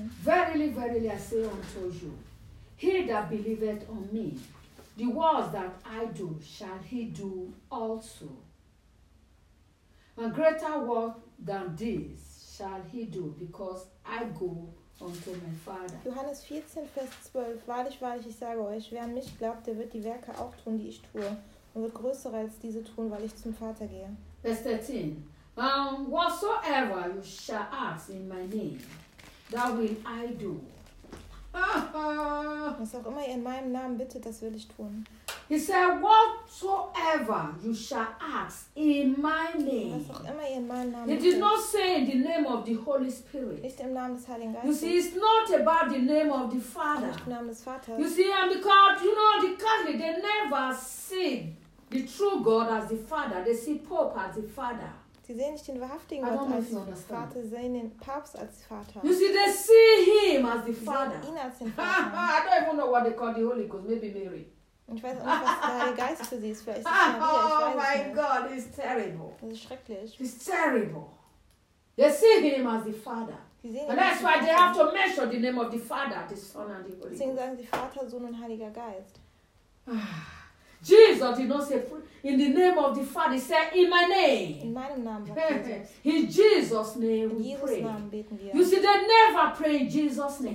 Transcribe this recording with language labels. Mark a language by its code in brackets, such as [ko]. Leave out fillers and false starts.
[en] Verily, verily, I say unto you, he that believeth on me, the works that I do, shall he do also. And greater work than this shall he do, because I go unto my Father. [de] Johannes 14, Vers 12. Wahrlich, wahrlich, ich sage euch, wer an mich glaubt, der wird die Werke auch tun, die ich tue, und wird größere als diese tun, weil ich zum Vater gehe. Vers 13. [en] Whatsoever you shall ask in my name, that will I do. [de] Was auch immer ihr in meinem Namen bittet, das will ich tun. [en] He said, whatsoever you shall ask in my name. He did not say in the name of the Holy Spirit. [de] Nicht im Namen des Heiligen Geistes. [en] You see, it's not about the name of the Father. [de] Nicht im Namen des Vaters. [en] You see, and because, you know, the Catholic, they never see the true God as the Father. They see Pope as the Father. [de] Sie sehen nicht den wahrhaftigen Gott als Vater, sie sehen den Papst als Vater. [en] You see, they see him as the Father. [de] Sie sehen ihn als den Vater. [en] I don't even know what they call the Holy Ghost, maybe Mary. [de] Ich weiß auch nicht, was der Geist für sie ist. Vielleicht ist es Maria. Ich weiß es [en] my [de] nicht. [en] God, it's terrible. [de] Das ist schrecklich. [en] It's terrible. They see him as the Father. And that's why they have to mention the name of the Father, the Son, and the Holy Ghost. [de] Sie sagen, sie Vater, Sohn und Heiliger Geist. [en] Jesus did not say in the name of the Father. He said in my name. [de] In meinem Namen. [en] In Jesus' name we Jesus pray. [de] Namen beten wir. [en] You see, they never pray in Jesus' name.